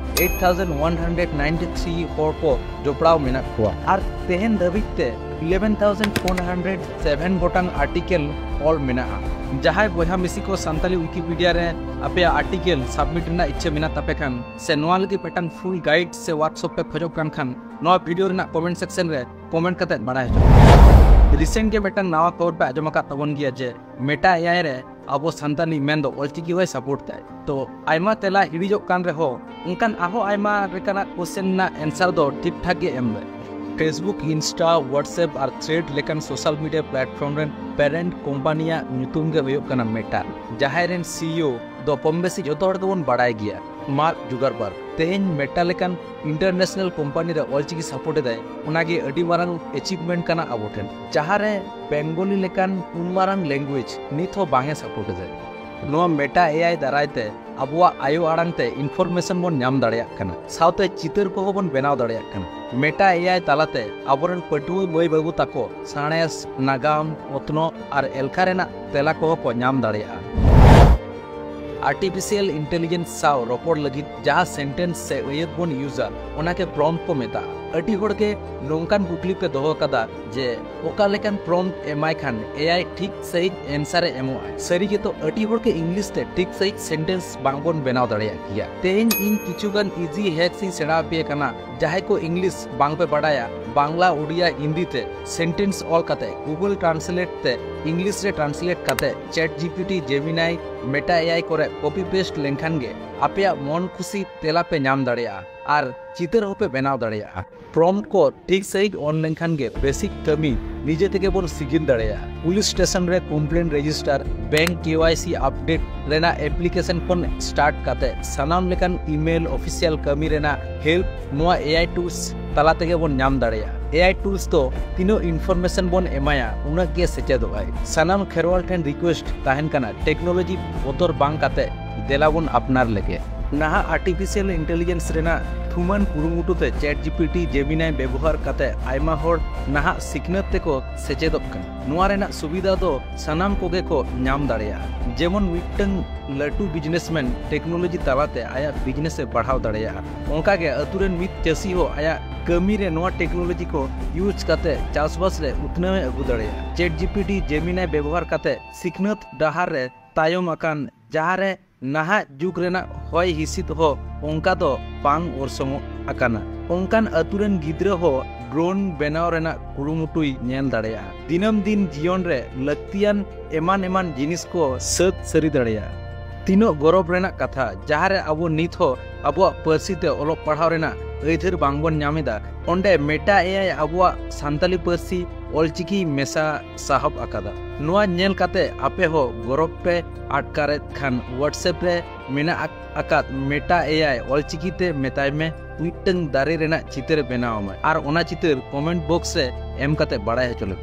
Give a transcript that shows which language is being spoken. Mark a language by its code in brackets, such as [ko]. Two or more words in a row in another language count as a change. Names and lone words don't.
[sat] 8193 हर को जोपड़ाव मेना कोआ और तेहन दबिते 11407 गोटांग आर्टिकल ऑल मेना जहाय बहा मिसी को सानताली विकिपीडिया रे आपे आर्टिकल सबमिट ना इच्छा मेना तपे खान से नोआ लगी पेटन [en] full guide [sat] से व्हाट्सएप पे खोजो खान नोआ वीडियो रे ना कमेंट सेक्शन रे कमेंट कते बड़ाय रिसेंट के बेटन नावा खबर पे आजम का तबन गया जे मेटा एआई रे अब सानताली मेन दो ऑलचिकी होय सपोर्ट ताय तो आयमा तेला हिडिजो कान रे हो उनकान आहो आयमा रेकाना क्वेश्चन ना आंसर दो ठीक ठाक गे एम फेसबुक इंस्टा व्हाट्सएप और थ्रेड लेकिन [en] social media platform [sat] रेन [en] parent companies [sat] नुतुम गे हुयो कना मेटा जहाय रेन सीईओ दो पम्बेसी जतो हर दोन बड़ाय गया मार्क जुगरबर्ग तेहन मेटा लेकिन इंटरनेशनल कंपनी रे ऑलचिकी सपोर्ट दे उनागे अडी मारंग अचीवमेंट कना अबोठेन जहां रे बेंगोली लेकिन उनमारंग लैंग्वेज नित हो बांगे सपोर्ट दे नोआ मेटा एआई दारायते अबुआ आयो आड़ांगते इनफॉर्मेशन बन नाम दाड़िया कना साउते चितर को बन बेनाव दाड़िया कना मेटा एआई तालाते अबोरन पटुआ मई बाबू ताको साणेस नागाम ओतनो और एलखा रेना तेला को नाम दाड़िया [en] artificial intelligence [sat] साव रोपोड़ लगी जहाँ सेंटेंस से उयत बन यूजर उना के प्रॉम्प्ट को मेता अटी होड़ के नोंकान कुकली पे दोहो कदा जे ओका लेकन प्रॉम्प्ट एमाय खान एआई ठीक सही आंसर एमो सरी के तो अटी होड़ के इंग्लिश ते ठीक सही सेंटेंस बांगबन बनाव दाड़िया किया तेहन इन किछुगन [en] easy hacks [sat] इन सेड़ा पे कना जहाय को इंग्लिश बांग पे बड़ाया बांग्ला उड़िया हिंदी ते सेंटेंस ऑल काते गूगल ट्रांसलेट ते इंग्लिश रे ट्रांसलेट काते चैट जीपीटी जेमिनाई मेटा एआई करे [en] copy paste [sat] लेनखान गे आपया मन खुशी तेला पे नाम दाड़िया और चितर होपे बनाव दाड़िया प्रॉम्प्ट को ठीक सही ऑन लेनखान गे बेसिक कमी निजे तेगे बोन सिगिन दाड़िया पुलिस स्टेशन रे [en] complaint register bank KYC update [sat] रेना एप्लीकेशन कोन स्टार्ट काते सनाम लेकन [en] email official [sat] कमी रेना हेल्प नोआ [en] AI tools [sat] तला तेगे बोन नाम दाड़िया [en] AI tools [sat] तो तीनो इनफॉर्मेशन बोन एमाया उना के सेचेदोय सनाम खेरवाल ठेन रिक्वेस्ट ताहेन कना टेक्नोलॉजी बोतर बांग काते देलाबोन अपनार लेके नाहा [en] artificial intelligence [sat] रेना थुमान कुरुमुटुते चैट जीपीटी जेमिनाई व्यवहार काते आयमा होड़ नाहा सिखनत तेको सेचेदोग कना नोआ रेना सुविधा दो सनाम कोगे को नाम दाड़िया जेमन मिटंग लटू [en] businessman technology [sat] तालाते आया बिजनेस से बढ़ाव दाड़िया उनका के अतुरेन मित चासी हो आया कमी रे नोआ टेक्नोलॉजी को यूज काते चासबास रे उतने अगु दाड़िया चैट जीपीटी जेमिनाई व्यवहार काते सिखनत डहार रे तायम अकान जहां रे नाहा जुग रेना होय हिसित हो उनका तो पांग और समो अकाना उनकान अतुरेन गिद्रा हो ड्रोन बेनाव रेना कुरुमुटुई नेल दाड़िया दिनम दिन जीवन रे लक्तियान एमान एमान जिनिस को सत सरी दाड़िया तीनो गौरव रेना कथा जहां रे अबो नित हो अबो पर्सी ते ओलो पढ़ाव रेना ऐधर बांगबन नामेदा ओंडे मेटा एआई अबो सानताली पर्सी ऑलचिकी मेसा साहब अकादा नोआ नेल काते आपे हो गौरव पे आटकारे खान व्हाट्सएप रे मेना अकात मेटा एआई ऑलचिकी ते मेताय में मिटंग दारे रेना चितर बनाव में और ओना चितर [en] comment box [sat] रे एम काते बड़ाय चलो।